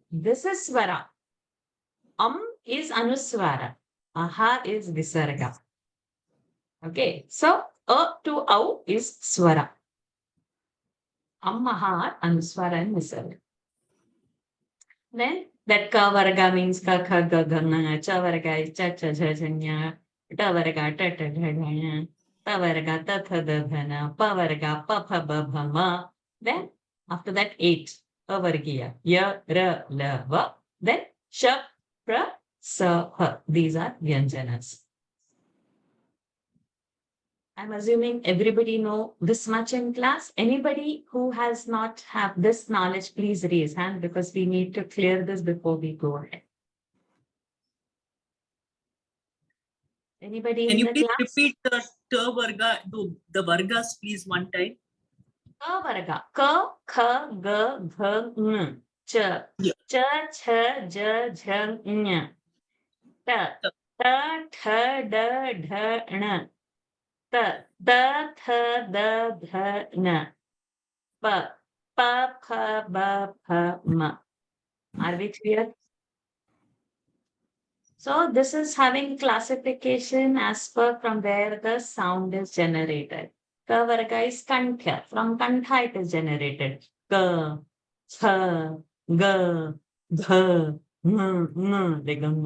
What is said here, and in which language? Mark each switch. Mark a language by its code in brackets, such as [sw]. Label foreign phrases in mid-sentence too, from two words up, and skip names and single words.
[en] This is swara. Is anuswara. Aha is visarga. Okay, so a to au is swara. Aha, anuswara and visarga. Then that ka varga means [sa] ka kha ga ga na, [en] cha varga is [sa] cha cha cha cha nya, [en] ta varga [sa] ta ta ta nya, [en] ta varga [sa] ta tha da dha na, [en] pa varga [sa] pa pha ba bha ma. [en] Then after that 8 avargiya [sa] ya ra la va. Then sha pra sa ha. [en] These are vyanjanas. I'm assuming everybody know this much in class. Anybody who has not have this knowledge, please raise hand because we need to clear this before we go ahead. Anybody Can in you the please class? repeat the varga, the vargas, please, one time? [sa] Ka varga. Ka, kha, ga, gha, ng. Cha. [en] Yeah. [sa] Cha, cha, ja, jha, nya. Ta. Ta, tha, da, dha, na. Ta. Da, tha, da, dha, na. Pa. Pa, pha, ba, pha, ma. [en] Are we clear? So this is having classification as per from where the sound is generated. Ka varga is kantha. From kantha it is generated. [sa] Ka, cha, ga, dha, n.